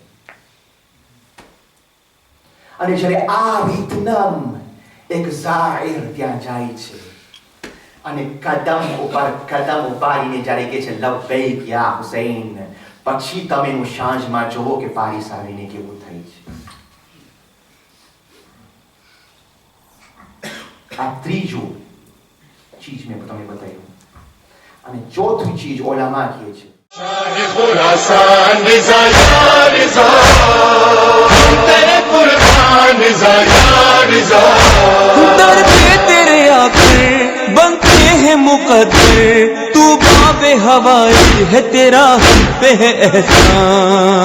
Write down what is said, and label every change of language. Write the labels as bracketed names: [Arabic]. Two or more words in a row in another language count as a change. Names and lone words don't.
[Gujarati] અને જ્યારે આ રીતના એક ઝાહિર ત્યાં જાય છે અને કદમ ઉપર કદમ ઉપાડીને જ્યારે કે છે [Arabic] لبيك يا حسين, [Gujarati] પછી તમે હું સાંજમાં જોવો કે પારીસ આવીને કેવું થઈ છે. આ ત્રીજું ચીજ મેં તમને બતાવ્યું. અને ચોથું ચીજ ઓલામા કહે છે [Urdu] خراسان رضا یا رضا تیرے قربان رضا یا رضا در پہ تیرے آکر بنتے ہیں مقدر تو باب ہوائی ہے تیرا ہم پہ ہے احسان